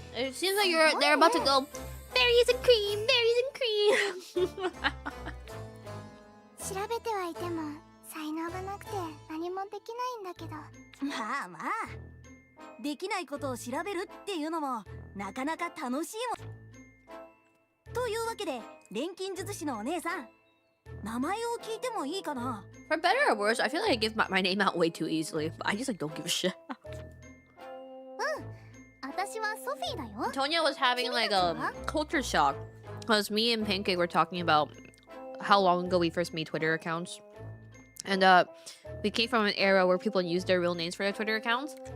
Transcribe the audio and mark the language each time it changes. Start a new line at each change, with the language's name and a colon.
English: It seems like they're about to go berries and cream, berries and cream.
Japanese: 調べてはいても才能がなくて何もできないんだけど。まあまあ、できないことを調べるっていうのもなかなか楽しいもん。というわけで錬金術師のお姉さん、名前を聞いてもいいかな？
English: For better or worse, I feel like I give my name out way too easily. I just like don't give a shit.
Japanese: 私はソフィーだよ。
English: Tonya was having like a culture shock because me and Pancake were talking about how long ago we first made Twitter accounts. And we came from an era where people used their real names for their Twitter accounts.